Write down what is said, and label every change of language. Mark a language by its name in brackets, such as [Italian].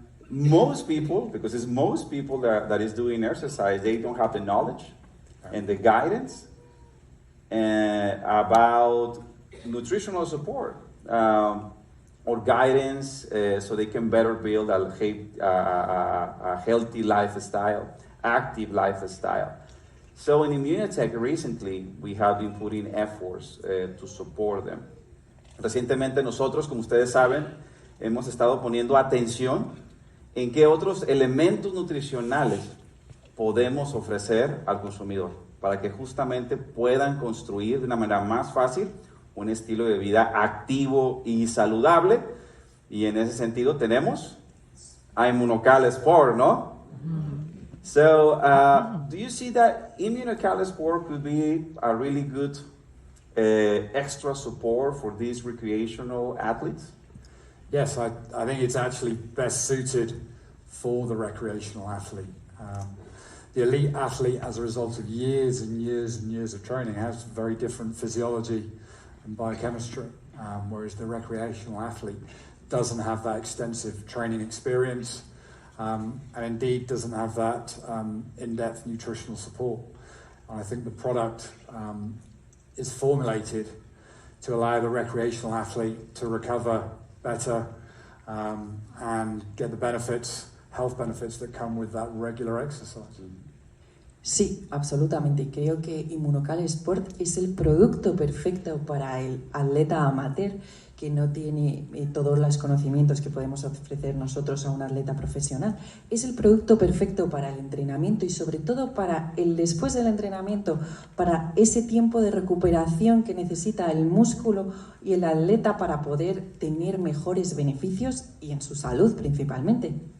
[English] Most people, because it's most people that is doing exercise, they don't have the knowledge and the guidance about nutritional support or guidance so they can better build a healthy lifestyle, active lifestyle. So in Immunotec recently, we have been putting efforts to support them. [Spanish] Recientemente nosotros, como ustedes saben, hemos estado poniendo atención en qué otros elementos nutricionales podemos ofrecer al consumidor para que justamente puedan construir de una manera más fácil un estilo de vida activo y saludable. Y en ese sentido tenemos a Immunocal Sport, ¿no? [English] So, do you see that Immunocal Sport could be a really good extra support for these recreational athletes? Yes, I think it's actually best suited for the recreational athlete. The elite athlete, as a result of years and years and years of training, has very different physiology and biochemistry, whereas the recreational athlete doesn't have that extensive training experience and indeed doesn't have that in-depth nutritional support. And I think the product is formulated to allow the recreational athlete to recover better and get the benefits, health benefits that come with that regular exercise. [Spanish] Sí, absolutamente. Creo que Immunocal Sport es el producto perfecto para el atleta amateur que no tiene todos los conocimientos que podemos ofrecer nosotros a un atleta profesional. Es el producto perfecto para el entrenamiento y sobre todo para el después del entrenamiento, para ese tiempo de recuperación que necesita el músculo y el atleta para poder tener mejores beneficios y en su salud principalmente.